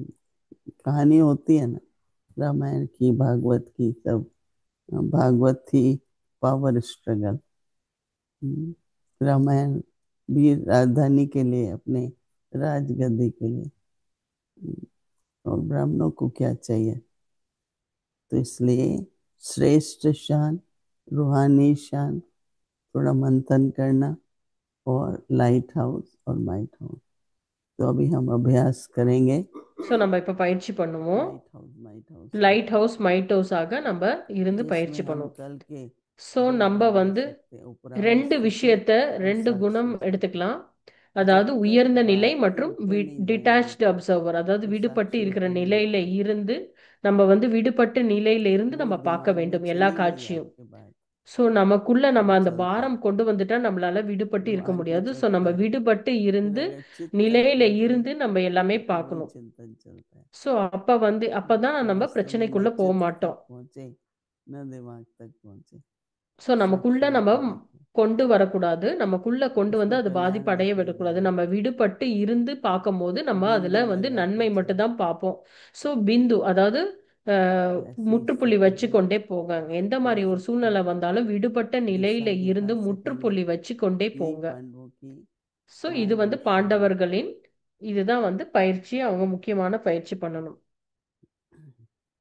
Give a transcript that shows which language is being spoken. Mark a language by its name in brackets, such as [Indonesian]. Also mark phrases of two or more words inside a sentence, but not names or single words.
[Hindi] कहानी होती है ना रामायण की, भागवत की, सब भागवत थी पावर स्ट्रगल, रामायण भी राजधानी के लिए, अपने राजगद्दी के लिए, और ब्राह्मणों को क्या चाहिए। तो इसलिए श्रेष्ठ शान, रूहानी शान, थोड़ा मंथन करना, और [English] light house [Hindi] और [English] might house. [Hindi] तो अभी हम अभ्यास करेंगे [Tamil] ஸோ நம்ம இப்ப பயிற்சி பண்ணுவோம். [English] light house might house का, light house might house [Tamil] நம்ம இருந்து [Hindi] जिसमें [Tamil] பயிற்சி [Hindi] हम [Tamil] பண்ணுவோம். [Hindi] कल के [Tamil] ஸோ [Hindi] दो [Tamil] நம்ம [Hindi] गुण ले [Tamil] வந்து [Hindi] सकते हैं, उपराम [Tamil] ரெண்டு [Hindi] स्थिति [Tamil] விஷயத்த, [Hindi] और [Tamil] ரெண்டு குணம் [Hindi] साक्षी शान। [Tamil] எடுத்துக்கலாம். [Hindi] जब [Tamil] அதாவது [Hindi] तक [Tamil] உயர்ந்த நிலை [Hindi] बात के [Tamil] மற்றும் [Hindi] ऊपर नहीं जाएंगे [English] detached observer, அதாவது [Hindi] तो [Tamil] விடுபட்டு [Hindi] साक्षी [Tamil] இருக்கிற [Hindi] होते नहीं [Tamil] நிலையில [Hindi] दिखेंगे। [Tamil] இருந்து நம்ம வந்து விடுபட்ட நிலையில இருந்து [Hindi] वो [Tamil] நம்ம பார்க்க [Hindi] दिमाग में [Tamil] வேண்டும் எல்லா [Hindi] चली गई [Tamil] காட்சியும். [Hindi] आपके बात, [Tamil] ஸோ நமக்குள்ள [Hindi] तो [Tamil] நம்ம [Hindi] वो [Tamil] அந்த [Hindi] चलता है, [Tamil] பாரம் கொண்டு வந்துட்டா நம்மளால விடுபட்டு இருக்க [Hindi] दिमाग में [Tamil] முடியாது. ஸோ [Hindi] चलता [Tamil] நம்ம [Hindi] है। [Tamil] விடுபட்டு [Hindi] फिर [Tamil] இருந்து [Hindi] अगर चित्त तक [Tamil] நிலையில [Hindi] पहुंचे [Tamil] இருந்து நம்ம எல்லாமே [Hindi] तो वही [Tamil] பார்க்கணும். [Hindi] चिंतन चलता है। [Tamil] ஸோ அப்பதான் நம்ம [Hindi] वास्तव में न [Tamil] பிரச்சனைக்குள்ள போக [Hindi] चित्त तक [Tamil] மாட்டோம். [Hindi] पहुंचे न दिमाग तक पहुंचे, [Tamil] ஸோ நமக்குள்ள [Hindi] साक्षी [Tamil] நம்ம [Hindi] होके देखो, [Tamil] கொண்டு வரக்கூடாது, நமக்குள்ள கொண்டு வந்து [Hindi] उसको [Tamil] அது [Hindi] कल्याण [Tamil] பாதிப்படைய [Hindi] दिखाई [Tamil] விடக்கூடாது. [Hindi] देगा। [Tamil] நம்ம விடுபட்டு இருந்து பார்க்கும்போது நம்ம அதுல [Hindi] बिंदु [Tamil] வந்து [Hindi] लगाते [Tamil] நன்மை மட்டும் [Hindi] चलो, [Tamil] தான் பார்ப்போம். ஸோ பிந்து, அதாவது [Hindi] तो ऐसी [Tamil] முற்றுப்புள்ளி [Hindi] स्थिति [Tamil] வச்சு [Hindi] में [Tamil] கொண்டே போகாங்க. எந்த [Hindi] हो [Tamil] மாதிரி ஒரு [Hindi] सकता [Tamil] சூழ்நிலை [Hindi] है। [Tamil] வந்தாலும் விடுபட்ட நிலையில [Hindi] दिशा [Tamil] இருந்து [Hindi] दिखा सकेंगे, [Tamil] முற்றுப்புள்ளி வச்சு கொண்டே [Hindi] यही [Tamil] போங்க. [Hindi] पांडवों की [Tamil] ஸோ இது வந்து [Hindi] महान शान [Tamil] பாண்டவர்களின், இதுதான் வந்து பயிற்சி, அவங்க முக்கியமான பயிற்சி பண்ணணும். [Hindi] है।